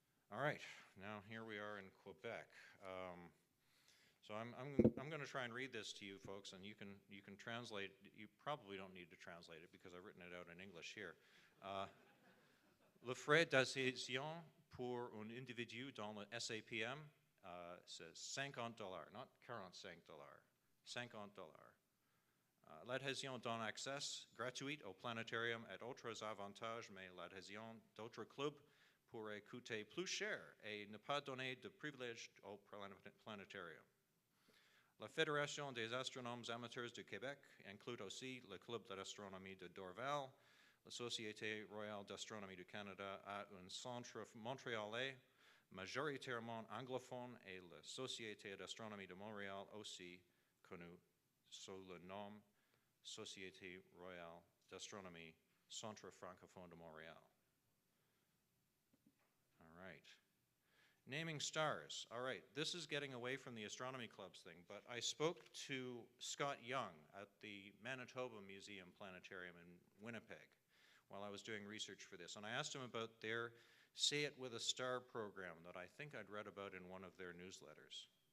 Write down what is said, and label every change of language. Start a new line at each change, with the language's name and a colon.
English: All right, now here we are in Quebec. So I'm going to try and read this to you folks, and you can translate. You probably don't need to translate it because I've written it out in English here.
French: Le frais d'adhésion pour un individu dans le SAPM, c'est $50,
English: not $45, $50.
French: L'adhésion donne accès gratuit au planétarium et autres avantages, mais l'adhésion d'autres clubs pourrait coûter plus cher et ne pas donner de privilèges au planétarium. La Fédération des astronomes amateurs du Québec inclut aussi le Club d'astronomie de Dorval. La Société royale d'astronomie du Canada a un centre montréalais majoritairement anglophone et la Société d'astronomie de Montréal aussi connue sous le nom Société royale d'astronomie Centre francophone de Montréal.
English: All right. Naming stars. All right, this is getting away from the astronomy clubs thing, but I spoke to Scott Young at the Manitoba Museum Planetarium in Winnipeg while I was doing research for this, and I asked him about their Say It With a Star program that I think I'd read about in one of their newsletters.